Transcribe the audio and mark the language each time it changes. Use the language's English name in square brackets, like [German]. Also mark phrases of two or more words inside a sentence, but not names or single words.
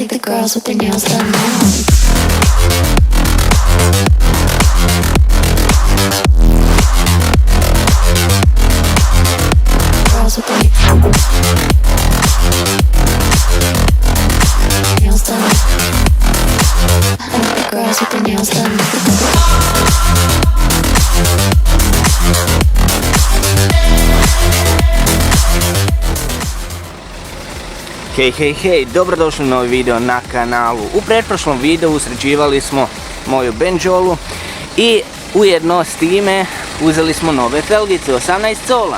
[English] girls with their nails done now. Girls with their nails done. I like the girls with their nails done. [Croatian] Hej, dobrodošli u novi video na kanalu. U pretprošlom videu sređivali smo moju benđolu i ujedno s time uzeli smo nove felgice 18 cola.